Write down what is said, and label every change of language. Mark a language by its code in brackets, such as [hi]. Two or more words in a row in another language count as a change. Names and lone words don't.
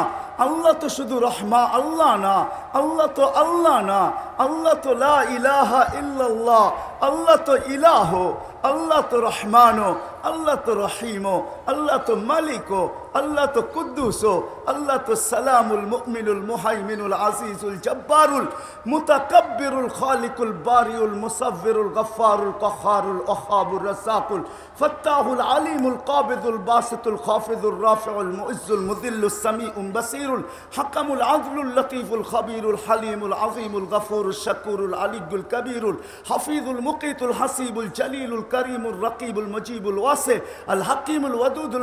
[bn] আল্লাহ তো শুধু রহমা আল্লাহ না, আল্লাহ তো আল্লাহ না, আল্লাহ তো [ar] لا إله إلا الله, [bn] আল্লাহ তো ইলাহ, আল্লাহ তো রহমানো, আল্লাহ তো রহিমো, আল্লাহ তো মালিকো, আল্লাহ তো কুদ্দুসো, আল্লাহ তো [ar] السلام المؤمن المهيمن العزيز الجبار المتكبر الخالق البارئ المصور الغفار القهار الوهاب الرزاق الفتاح العليم القابض الباسط الخافض الرافع المعز المذل السميع البصير الحكم العدل اللطيف الخبير الحليم العظيم الغفور الشكور العلي الكبير الحفيظ المقيت الحسيب الجليل الكريم الرقيب المجيب الواسع الحكيم الودود